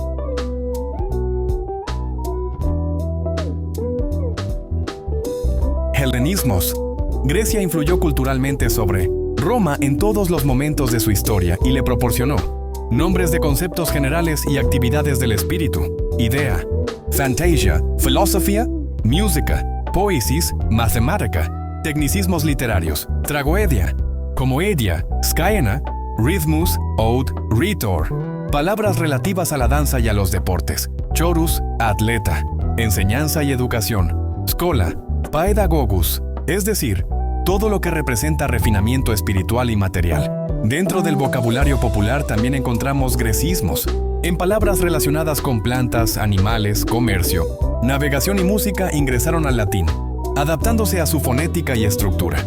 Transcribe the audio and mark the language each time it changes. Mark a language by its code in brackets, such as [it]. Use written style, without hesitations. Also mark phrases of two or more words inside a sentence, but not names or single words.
[es] Helenismos. Grecia influyó culturalmente sobre Roma en todos los momentos de su historia y le proporcionó nombres de conceptos generales y actividades del espíritu: idea, fantasia, filosofía, música, [la] poesis, mathematica; [es] tecnicismos literarios: [la] tragoedia, comoedia, scaena, rhythmus, ode, rhetor; [es] palabras relativas a la danza y a los deportes: chorus, atleta; enseñanza y educación: [la] schola, paedagogus, [es] es decir, todo lo que representa refinamiento espiritual y material. Dentro del vocabulario popular también encontramos grecismos, en palabras relacionadas con plantas, animales, comercio, navegación y música ingresaron al latín, adaptándose a su fonética y estructura.